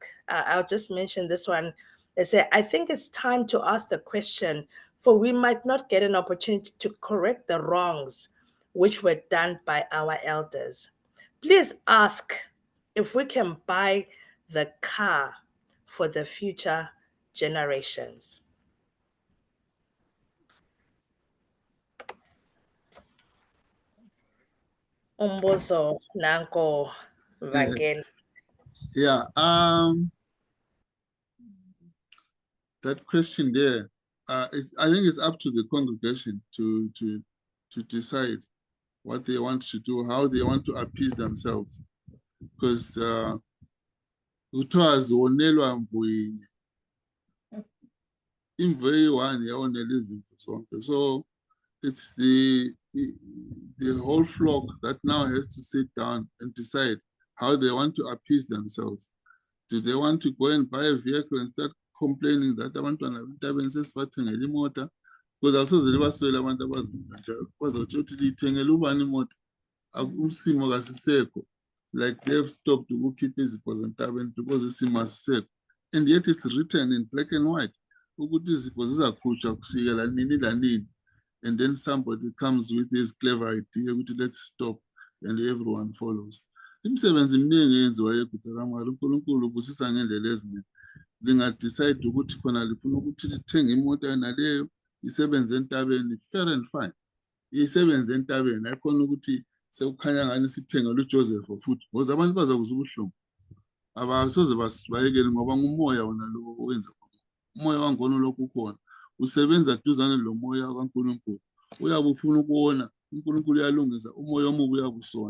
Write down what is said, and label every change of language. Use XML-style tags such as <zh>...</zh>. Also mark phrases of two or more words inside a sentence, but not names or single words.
<en>I'll just mention this one. They say, I think it's time to ask the question, for we might not get an opportunity to correct the wrongs which were done by our elders. Please ask if we can buy the car for the future generations.</en> <nd>Umbuzo nanko Vangeli.</nd> <en>Yeah, that question there, I think it's up to the congregation to decide what they want to do, how they want to appease themselves, because</en> <nd>kuthiwa zonelwa mvuyinye, imvu eyi-one yawonela izimvu zonke.</nd> <en>So it's the whole flock that now has to sit down and decide how they want to appease themselves. Do they want to go and buy a vehicle and start complaining that</en> <nd>abantwana entabeni sesibathengela imota? Because asoze libaswele abantu abazenza njalo. Bazothi uthi liyithengela ubani imota? Umsimo kasisekho.</nd> <en>Like they have stopped to keep</en> <nd>izipho zentabeni</nd> <en>because</en> <nd>isimo asisekho.</nd> <en>And yet it's written in black and white.</en> <nd>Ukuthi izipho zizakhutshwa kufikela nini lanini.</nd> <en>And then somebody comes with his clever idea, which let's stop, and everyone follows.</en> <nd>Imisebenzi eminingi eyenziwayo eGuta kaMwari, uNkulunkulu ubusisa ngendlela eziningi. Lingadecide ukuthi khona lifuna ukuthi lithenge imoto naleyo isebenze entabeni,</nd> <en>fair and fine.</en> <nd>Isebenze entabeni, ayikhona ukuthi sekukhanya ngani sithengele uJoseph futhi, because abantu bazakuzwa ubuhlungu. Abasoze bayekele ngoba ngumoya wona lo owenza. Umoya wangona lokhu ukhona. Usebenza duzane lo moya kaNkulunkulu. Uyabe ufuna ukubona uNkulunkulu uyalungisa, umoya omubi uyabusona.</nd>